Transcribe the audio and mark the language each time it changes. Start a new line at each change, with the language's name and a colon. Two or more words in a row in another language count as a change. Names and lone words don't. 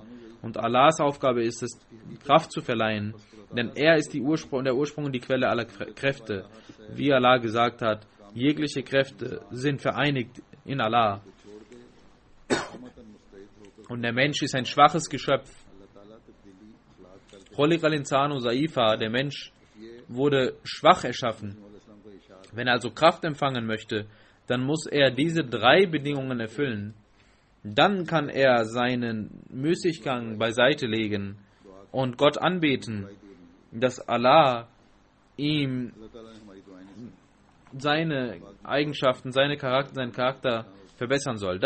German: Und Allahs Aufgabe ist es, Kraft zu verleihen, denn er ist der Ursprung und die Quelle aller Kräfte. Wie Allah gesagt hat, jegliche Kräfte sind vereinigt in Allah. Und der Mensch ist ein schwaches Geschöpf.
Arabic: خلق الإنسان ضعيفا,
German: der Mensch wurde schwach erschaffen. Wenn er also Kraft empfangen möchte, dann muss er diese 3 Bedingungen erfüllen. Dann kann er seinen Müßiggang beiseite legen und Gott anbeten, dass Allah ihm seine Eigenschaften, seinen Charakter verbessern soll.